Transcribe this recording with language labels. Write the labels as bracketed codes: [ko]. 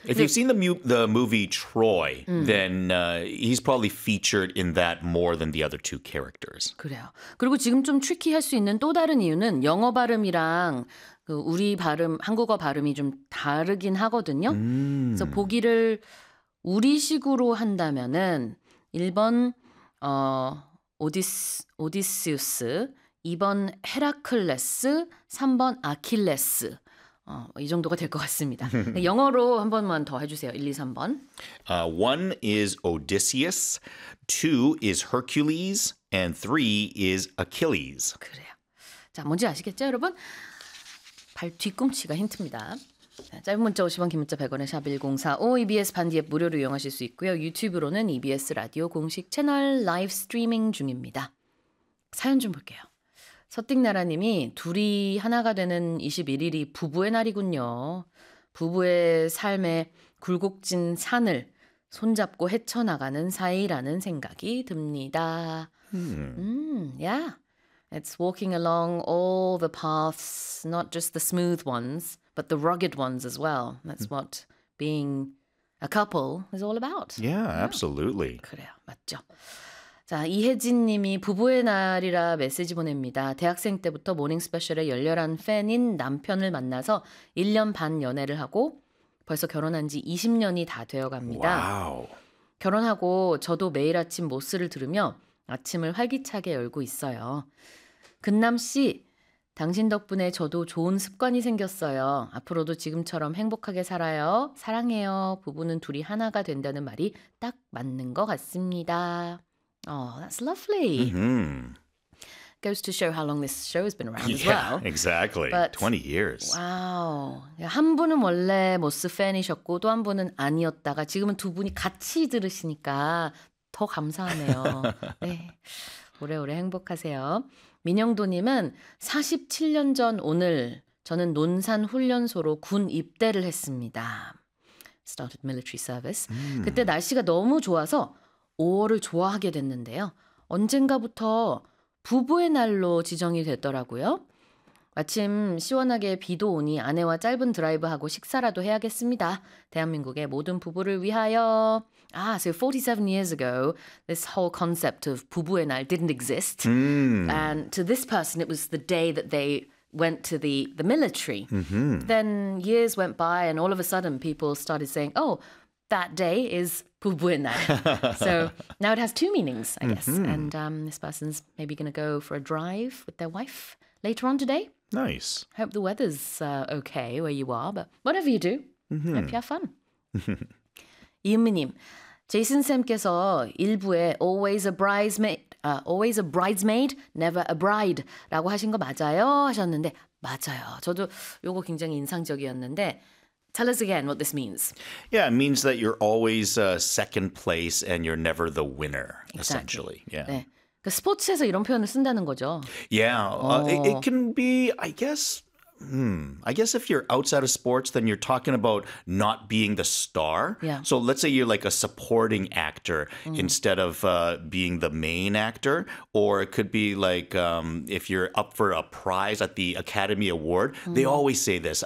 [en] If you've seen the movie Troy, then he's probably featured in that more than the other two characters. [ko] 그래요. 그리고 지금 좀 트리키할 수 있는 또 다른 이유는 영어 발음이랑 그 우리 발음, 한국어 발음이 좀 다르긴 하거든요. 그래서 보기를 우리식으로 한다면은 1번 오디스 2번 헤라클레스, 3번 아킬레스. 이 정도가 될 것 같습니다. 영어로 한 번만 더 해주세요. 1, 2, 3번. [en] 1 is Odysseus, 2 is Hercules, and 3 is Achilles. [ko] 그래요. 자, 뭔지 아시겠죠, 여러분? 발 뒤꿈치가 힌트입니다. 짧은 문자 50원, 긴 문자 100원에 샵 1045, EBS 반디 앱 무료로 이용하실 수 있고요. 유튜브로는 EBS 라디오 공식 채널 라이브 스트리밍 중입니다. 사연 좀 볼게요. 서띵나라님이 둘이 하나가 되는 21일이 부부의 날이군요. 부부의 삶의 굴곡진 산을 손잡고 헤쳐나가는 사이라는 생각이 듭니다. [en] Yeah, it's walking along all the paths, not just the smooth ones, but the rugged ones as well. That's what being a couple is all about. Yeah, absolutely. Yeah. [ko] 그래요, 맞죠. 자, 이혜진 님이 부부의 날이라 메시지 보냅니다. 대학생 때부터 모닝 스페셜의 열렬한 팬인 남편을 만나서 1년 반 연애를 하고 벌써 결혼한 지 20년이 다 되어 갑니다. 와우. 결혼하고 저도 매일 아침 모스를 들으며 아침을 활기차게 열고 있어요. 근남 씨, 당신 덕분에 저도 좋은 습관이 생겼어요. 앞으로도 지금처럼 행복하게 살아요. 사랑해요. 부부는 둘이 하나가 된다는 말이 딱 맞는 것 같습니다. [en] Oh, that's lovely. Mm-hmm. Goes to show how long this show has been around as well. Yeah, exactly. But 20 years. Wow. [ko] 한 분은 원래 모스 팬이셨고 또 한 분은 아니었다가 지금은 두 분이 같이 들으시니까 더 감사하네요. 네. 오래오래 행복하세요. 민영도님은 47년 전 오늘 저는 논산 훈련소로 군 입대를 했습니다. [en] Started military service. [ko] 그때 날씨가 너무 좋아서 5월을 좋아하게 됐는데요. 언젠가부터 부부의 날로 지정이 됐더라고요. 마침 시원하게 비도 오니 아내와 짧은 드라이브하고 식사라도 해야겠습니다. 대한민국의 모든 부부를 위하여. [en] Ah, so 47 years ago, this whole concept of 부부의 날 didn't exist. And to this person, it was the day that they went to the military. Then years went by and all of a sudden people started saying, oh, that day is 부부의 날. So now it has two meanings, I guess. Mm-hmm. And this person's maybe going to go for a drive with their wife later on today. Nice. Hope the weather's okay where you are, but whatever you do, hope you have fun. [ko] 이은미님, 제이슨 쌤께서 일부에 [en] always a bridesmaid, never a bride [ko] 라고 하신 거 맞아요? 하셨는데 맞아요. 저도 요거 굉장히 인상적이었는데 [en] Tell us again what this means. Yeah, it means that you're always second place and you're never the winner, exactly. Essentially. Yeah. [ko] 네. 그러니까 스포츠에서 이런 표현을 쓴다는 거죠. [en] Yeah, it can be, I guess if you're outside of sports, then you're talking about not being the star. Yeah. So let's say you're like a supporting actor instead of being the main actor. Or it could be like if you're up for a prize at the Academy Award. They always say this.